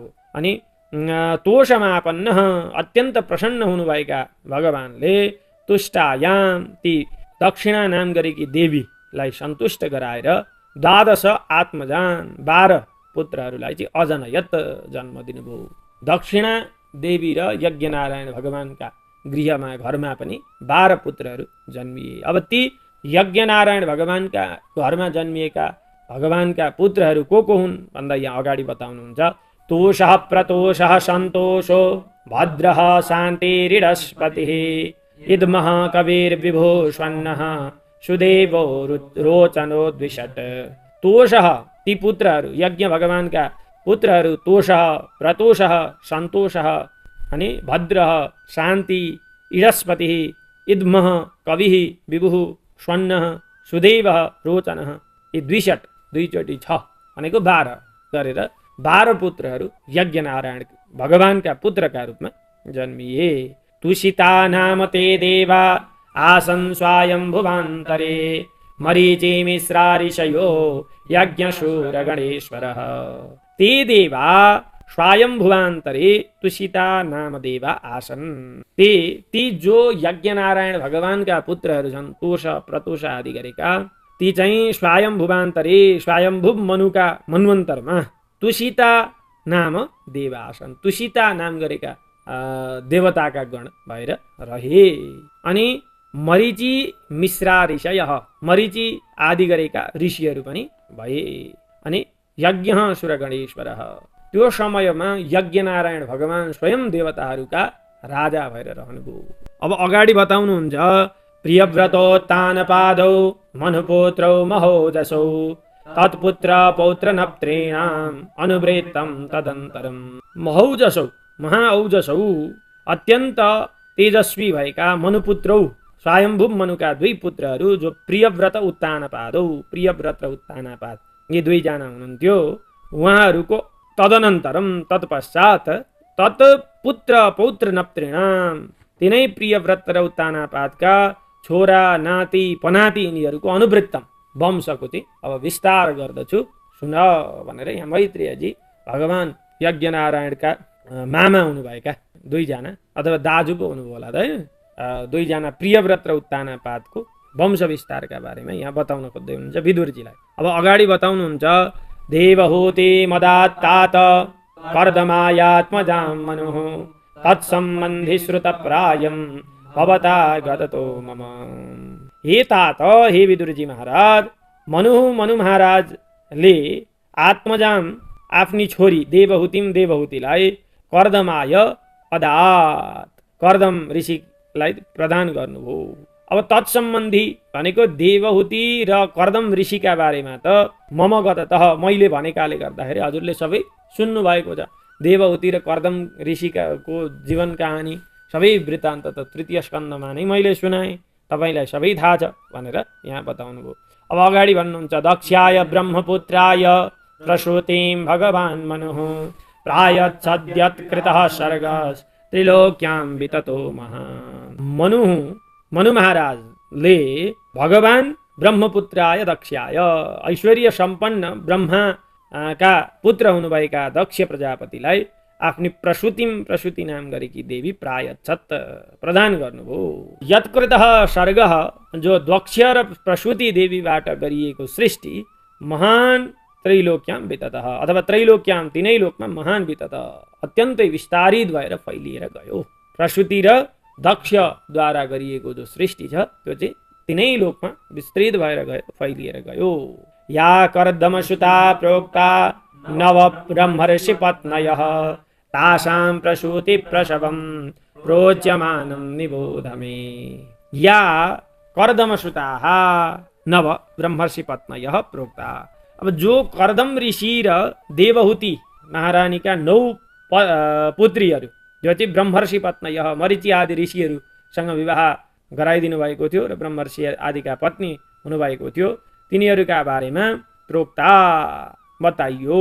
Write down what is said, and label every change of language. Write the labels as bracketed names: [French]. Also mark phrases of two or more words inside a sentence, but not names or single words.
[Nepali] अनि तोषमापन्न अत्यन्त प्रसन्न हुनुभएका भगवानले तुष्टायाम ती दक्षिणा नाम गरेकी देवीलाई सन्तुष्ट गराएर [Sanskrit] द्वादश आत्मजान [Nepali] 12 पुत्रहरूलाई चाहिँ अजनयत जन्म दिनुभयो। दक्षिणा देवी र यज्ञ नारायण भगवानका गृहमा घरमा पनि 12 पुत्रहरू जन्मिए। अब ती यज्ञनारायण भगवानका घरमा जन्मिएका भगवानका पुत्रहरू को हुन् भन्दा यहाँ अगाडि बताउनुहुन्छ। [Sanskrit] तोषः प्रतोषः सन्तोषो भद्रः शान्तिरिडस्पतिः इद्मः कविर्विभो स्वन्नः सुदेवो रोचनो द्विषट्। [Nepali] तोषः ती पुत्रहरू यज्ञ भगवानका पुत्रहरू तोषः प्रतोषः सन्तोषः अनि भद्रः शान्ति इडस्पतिः इद्मः कविः विभुः स्वन्नः सुदेवः रोचनः यी द्विषट् दुईचोटि 6 भनेको 12 गरेर 12 पुत्रहरू यज्ञनारायण भगवानका पुत्रका रूपमा जन्मिए। [Sanskrit] तुषिता नाम ते देवा आसन् स्वायम्भुवान्तरे मरीचि मिश्रा ऋषयो यज्ञशूर गणेश्वरः। ते देवा स्वायम्भुवान्तरे तुषिता नाम देवा आसन्। [Nepali] ती जो यज्ञनारायण भगवानका पुत्रहरू छन् तोष प्रतोष आदि गरेका ती चाहिँ स्वायम्भुवान्तरे स्वयम्भुव मनुका मन्वन्तरमा [Sanskrit] तुषिता नाम देवा आसन्। [Nepali] तुषिता नाम गरेका देवताका गण भएर रहे। अनि [Sanskrit] मरीचि मिश्रा ऋषय [Nepali] मरीचि आदि गरेका ऋषिहरू पनि भए। अनि [Sanskrit] यज्ञ सुर गणेश्वरः [Nepali] त्यो समयमा यज्ञनारायण भगवान स्वयं देवताहरूका राजा भएर रहनुभयो। अब अगाडि बताउनुहुन्छ [Sanskrit] प्रियव्रतोत्तानपादौ मनुपुत्रौ महोजसौ तत्पुत्र पौत्र नप्त्रेणाम अनुवृत्तम तदन्तरम। महौजसौ महाऔजसौ [Nepali] अत्यन्त तेजस्वी भएका मनुपुत्रौ स्वयम्भुव मनुका 2 पुत्रहरू जो प्रियव्रत उत्तानपादौ प्रियव्रत र उत्तानपाद यी 2 जना हुनुहुन्थ्यो। उहाँहरूको [Sanskrit] तदनन्तरम तत्पश्चात तत्पुत्र पौत्र नप्त्रेणाम [Nepali] तिनै प्रियव्रत र उत्तानपादका छोरा नाति पनाति यिनीहरूको अनुवृत्तम वंशको चाहिँ अब विस्तार गर्दछु सुन भनेर यहाँ मैत्रेयजी भगवान यज्ञनारायणका मामा हुनुभएका 2 जना अथवा दाजु पो हुनुभयो होला त होइन 2 जना प्रियव्रत र उत्तानपादको वंश विस्तारका बारेमा यहाँ बताउन खोज्दै हुनुहुन्छ विदुरजीलाई। अब अगाडि बताउनुहुन्छ [Sanskrit] देवहूति मदात्तात कर्दमायात्मजां मनुः तत्सम्बन्धि श्रुतप्रायं भवता गततो मम। [Nepali] हे तात हे विदुरजी महाराज मनु महाराजले आत्मजाम आफ्नी छोरी देवहूतिलाई [Sanskrit] कर्दमाय अदात [Nepali] कर्दम ऋषिलाई प्रदान गर्नुभयो। अब तत्सम्बन्धी भनेको देवहूति र कर्दम ऋषिका बारेमा त [Sanskrit] मम गततः [Nepali] मैले भनेकाले गर्दाखेरि हजुरले सबै सुन्नु भएको छ। देवहूति र कर्दम ऋषिको जीवन कहानी सबै वृत्तान्त त 3य स्कन्धमा नै मैले सुनाएँ, तपाईँलाई सबै थाहा छ भनेर यहाँ बताउनु भयो। अब अगाडि भन्नुहुन्छ [Sanskrit] दक्षाय ब्रह्मपुत्राय प्रसूतिं भगवान् मनुः प्रायच्छद्यत्कृतः सर्गस् त्रिलोक्यां विततो महान्। [Nepali] मनु महाराजले [Sanskrit] भगवान ब्रह्मपुत्राय दक्षाय [Nepali] ऐश्वर्य सम्पन्न ब्रह्माका पुत्र हुनुभएका दक्ष प्रजापतिलाई आफ्नी प्रसूति नाम गरेकी देवी प्रायच्छत् प्रदान गर्नुभयो। [Sanskrit] यत्कृतः सर्गः [Nepali] जो दक्ष र प्रसूति देवीबाट गरिएको सृष्टि [Sanskrit] महान त्रैलोक्याम विततः [Nepali] अथवा त्रैलोक्याम 3 लोकमा [Sanskrit] महान विततः [Nepali] अत्यन्तै विस्तारित भएर फैलिएर गयो। प्रसूति र दक्षद्वारा गरिएको जो सृष्टि छ त्यो चाहिँ 3 लोकमा विस्तृत भएर गयो फैलिएर गयो। [Sanskrit] या कर्दमसुता प्रोक्ता नव ब्रह्मर्षि पत्नयः तासां प्रसूति प्रसवं प्रोच्यमानं निबोध मे। या कर्दमसुताः नव ब्रह्मर्षि पत्नयः प्रोक्ता। [Nepali] अब जो कर्दम ऋषि र देवहूति महारानीका 9 पुत्रीहरू जो चाहिँ [Sanskrit] ब्रह्मर्षि पत्नयः [Nepali] मरीचि आदि ऋषिहरूसँग विवाह गराइदिनु भएको थियो र ब्रह्मर्षि आदिका पत्नी हुनुभएको थियो तिनीहरूका बारेमा प्रोक्ता बताइयो।